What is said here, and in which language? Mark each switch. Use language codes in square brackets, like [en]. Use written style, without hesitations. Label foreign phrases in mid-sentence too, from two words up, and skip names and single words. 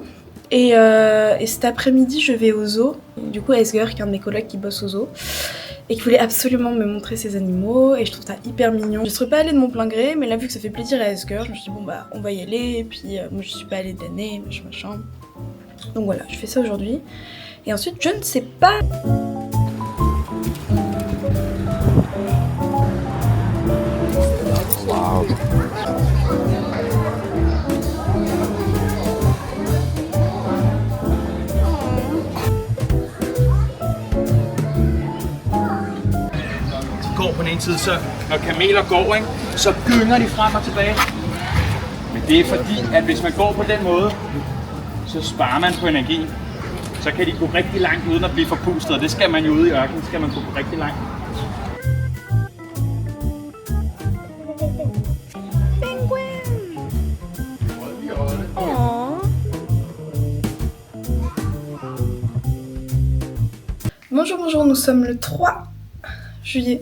[fr] Et cet après-midi, je vais au zoo. Du coup, Esger, qui est un de mes collègues qui bosse au zoo, et qui voulait absolument me montrer ses animaux, et je trouve ça hyper mignon. Je serais pas allée de mon plein gré, mais là, vu que ça fait plaisir à Esger, je me suis dit, bon bah, on va y aller, et puis moi, je suis pas allée de l'année, machin. Donc voilà, je fais ça aujourd'hui. Et ensuite, je ne sais pas. Wow. [da] Går på den ene side, så når kameler går, ikke, så gynger de frem og tilbage. Men det er fordi, at hvis man går på den måde, så sparer man på energi. Så kan de gå rigtig langt uden at blive forpustet, og det skal man jo ude i ørkenen, skal man gå rigtig langt. [fr] Bonjour, bonjour, nous sommes le 3 juillet.